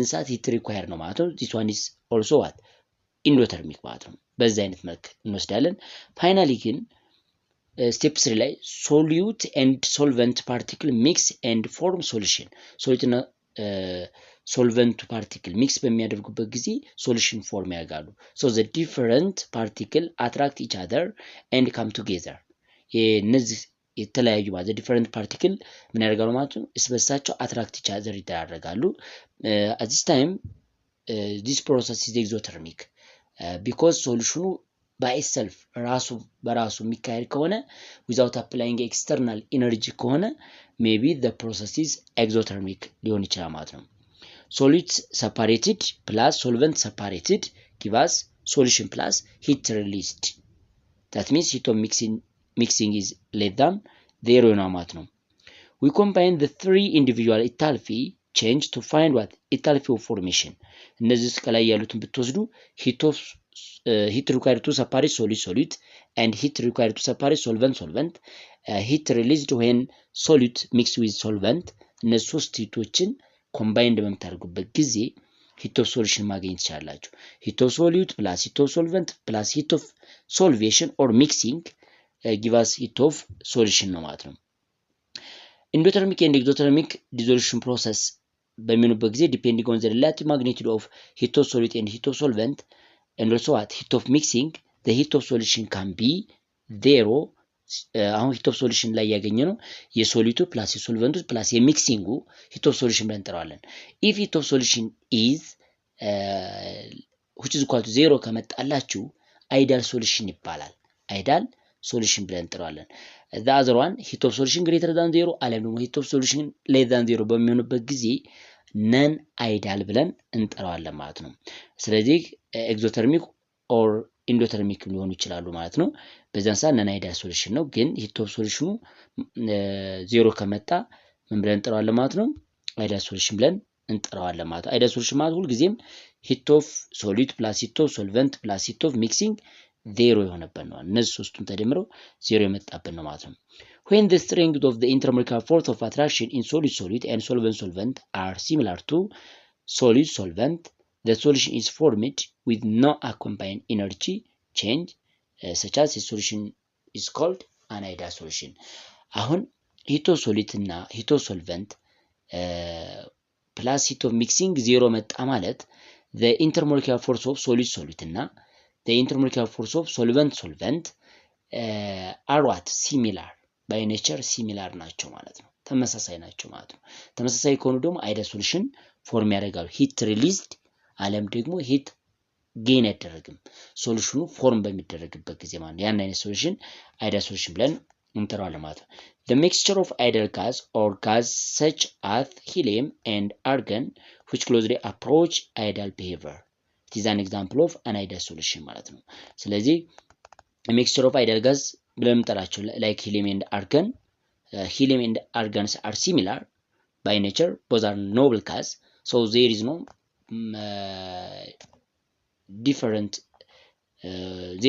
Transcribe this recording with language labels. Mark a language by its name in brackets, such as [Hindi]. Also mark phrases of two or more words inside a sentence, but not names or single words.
[Amharic] ሰዓት [English] heat required [Amharic] ነው ማለት ነው። [English] this one is also what endothermic [Amharic] ማለት ነው። በዚህ አይነት መልክ እንወስዳለን። ፋይናሊ ግን ስቴፕ 3 ላይ [English] solute and solvent particle mix and form solution። [Amharic] ሶሊዩትና ሶልቨንቱ [English] particle mix [Amharic] በሚያደርጉበት ጊዜ [English] solution form [Amharic] ያደርጋሉ። [English] so the different particle attract each other and come together። [Amharic] እነዚህ የተለያዩ ማለት [English] different particle [Amharic] ምን ያደርጋሉ ማለት ነው? [English] እስበሳቸው attract each other ይደራረጋሉ። at this time this process is exothermic because solution by itself [Amharic] በራሱ የሚካሄድ ከሆነ [English] without applying external energy ከሆነ maybe the process is exothermic [Amharic] ሊሆን ይችላል ማለት ነው። [English] solid separated plus solvent separated give us solution plus heat released. that means heat of mixing is less than 0 [Amharic] ነው ማለት ነው። [English] we combine the three individual enthalpy change to find what enthalpy of formation. [Amharic] እነዚህ ከላይ ያሉትን ብትወስዱ [English] heat required to separate solid and heat required to separate solvent heat released when solid mixed with solvent. [Amharic] እነዚህ ሶስት ሂቶችን ኮምባይንድ በምታደርጉበት ጊዜ [English] heat of solution [Amharic] ማግኘት ትችላላችሁ። [English] heat of solute plus heat of solvent plus heat of solvation or mixing give us heat of solution [Amharic] ነው ማለት ነው። [English] endothermic and exothermic dissolution process [Amharic] በሚሆኑበት ጊዜ [English] depending on the relative magnitude of heat of solute and heat of solvent and also at heat of mixing the heat of solution can be zero [Amharic] አሁን [English] heat of solution [Amharic] ላይ ያገኘ ነው የሶሊቱ ፕላስ የሶልቨንቱ ፕላስ የሚክሲንጉ [English] heat of solution [Amharic] ብለን እንጠራዋለን። [English] if heat of solution is which is equal to 0 [Amharic] ከመጣላችሁ [English] ideal solution [Amharic] ይባላል። [English] ideal solution [Amharic] ብለን እንጠራዋለን። [English] the other one heat of solution greater than 0 [Amharic] አለም ደግሞ [English] heat of solution less than 0 [Amharic] በሚሆንበት ጊዜ [English] non ideal [Amharic] ብለን እንጠራዋለን ማለት ነው። ስለዚህ [English] exothermic or endothermic [Amharic] ሊሆኑ ይችላሉ ማለት ነው። በዛን ሰዓት [English] non ideal solution [Amharic] ነው። ግን [English] heat of solution [Amharic] 0 ከመጣ ምን ብለን እንጠራዋለን ማለት ነው? [English] ideal solution [Amharic] ብለን እንጠራዋለን ማለት ነው። [English] ideal solution [Amharic] ማለት ሁልጊዜም [English] heat of solid plus heat of solvent plus heat of mixing 0 [Amharic] የሆነበት ነው። እነዚህ ሶስቱም ተደምረው 0 የመጣበት ነው ማለት ነው። [English] when the strength of the intermolecular force of attraction in solid and solvent are similar to solid-solvent, the solution is formed with no accompanying energy change, such as the solution is called an ideal solution. አሁን heat of solid እና heat of solvent plus heat of mixing 0 [Amharic] መጣ ማለት [English] the intermolecular force of solid እና the intermolecular force of solvent are what? Similar. by nature similar [Amharic] ናቸው ማለት ነው። ተመሳሳይ ናቸው ማለት ነው። ተመሳሳይ ከሆኑ ደግሞ [English] ideal solution form [Amharic] ያደርጋሉ። [English] heat released [Amharic] አለም ደግሞ [English] heat gain [Amharic] አይደረግም። ሶሉሽኑ ፎርም በሚደረግበት ጊዜ ማለት ነው። ያን አይነት ሶሉሽን [English] ideal solution [Amharic] ብለን እንጠራዋለን ማለት ነው። [English] the mixture of ideal gas or gas such as helium and argon which closely approach ideal behavior it is an example of an ideal solution [Amharic] ማለት ነው። [English] ስለዚህ mixture of ideal gas [Amharic] ብለን እንጠራቸው [English] like helium and argon. Helium and argons are similar by nature, both are noble gas, so there is no different there